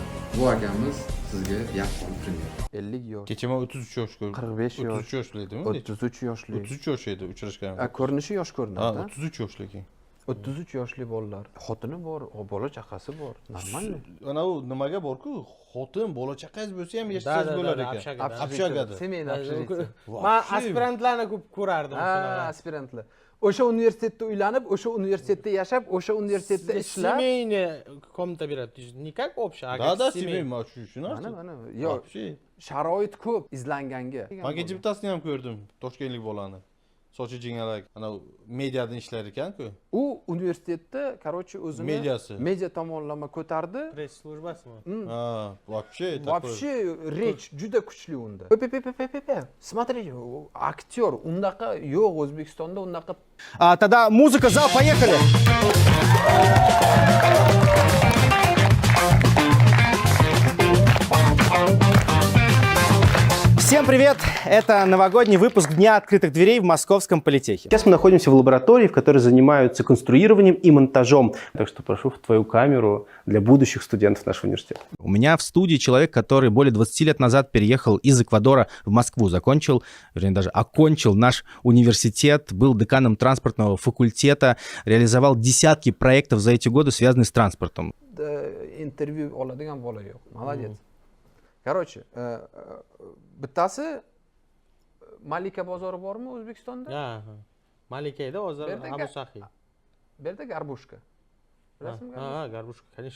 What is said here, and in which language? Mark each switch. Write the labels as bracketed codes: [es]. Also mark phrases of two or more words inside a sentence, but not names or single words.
[uz] Bu akamiz sizga yaqqol пример. 50 yosh, Kecha men 33 yosh ko'rdim. 45 yosh, 33 yoshli edimi? 33 yoshli. 33 yosh edi uchrashgan. Ko'rinishi yosh Ha, ko'rinadi. 33 yoshli ekan. 33 yoshli bolalar, xotini bor, bola chaqasi bor. Normalmi? Ana u nimaga borku, xotin, bola chaqangiz bo'lsa ham yashasangiz bo'lar ekan. Общагada. [ru] Семейный общежитие. [uz] Men aspirantlarni ko'p ko'rardim Ha, aspirantlar. O'sha universitetda uylanib, o'sha universitetda yashab, o'sha universitetda ishlab. [ru] Семейный комната beradi. Не как общая, а Da, как семейный, семейный. [uz] shu narsa. Mana. Yo'q, sharoit ko'p izlanganga. Men kecha bittasini ham ko'rdim, toshkentlik bolani. Sochi jingalak, ana mediada ishlar ekan-ku. U universitetda, короче, o'zini Mediasi. media tomonlama ko'tardi. Press службасimi? Ha, вообще [ru] Вообще речь [uz] juda kuchli unda. Смотрите, aktyor undaqa yo'q O'zbekistonda undaqa. [ru] Тогда музыка, зал, поехали! Всем привет! Это новогодний выпуск Дня открытых дверей в Московском политехе. Сейчас мы находимся в лаборатории, в которой занимаются конструированием и монтажом. Так что прошу в твою камеру для будущих студентов нашего университета. У меня в студии человек, который более 20 лет назад переехал из Эквадора в Москву, закончил, вернее даже окончил наш университет, был деканом транспортного факультета, реализовал десятки проектов за эти годы, связанных с транспортом. [uz] Intervyu oladigan bola yo'q. Молодец. Короче, bittasi Malika bozori bormi O'zbekistonda? Ha. Malikayda hozir Berdaga- Abu Sahiy. Bu yerda Garbushka. Bilasizmi? Ha, Garbushka, конечно.